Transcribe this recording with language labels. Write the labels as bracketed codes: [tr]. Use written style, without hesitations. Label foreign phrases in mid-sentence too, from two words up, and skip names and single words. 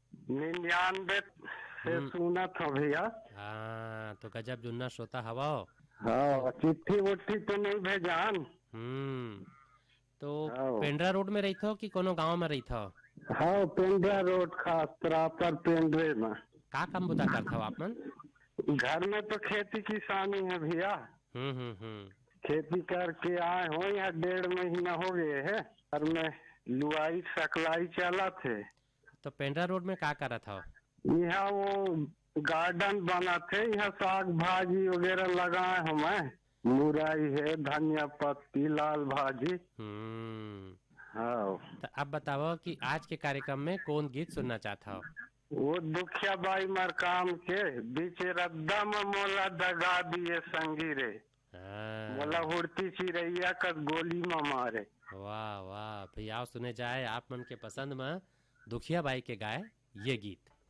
[hne] 99 से सुना था भैया। हाँ, तो गजब जुन्ना श्रोता हवा। हाँ, चिट्ठी उट्ठी तो नहीं भेजान। तो पेंड्रा रोड में रही थो कि कोनो गांव में रही थो? हाँ, पेंड्रा रोड खास प्रॉपर पेंड्रे में। का काम बुता करता हो आप मन? घर में तो खेती किसानी है भैया। खेती करके आए हो, यहाँ 1.5 महीना हो गए है। घर में लुआई सकलाई चला थे। तो पेंड्रा रोड में का करा था? यहाँ वो गार्डन बना थे, यहाँ साग भाजी वगैरह लगाए हमें। मुरई है, धनिया पत्ती, लाल भाजी। हाँ। तो अब बताओ कि आज के कार्यक्रम में कौन गीत सुनना चाहता हो? वो दुखिया बाई मरकाम के बीच रद्दा में मोला दगा दिए संगी रे। मोला उड़ती चिड़ैया का गोली में मारे। वाह वाह भैया, सुने जाए आप मन के पसंद में दुखिया बाई के गाए ये गीत।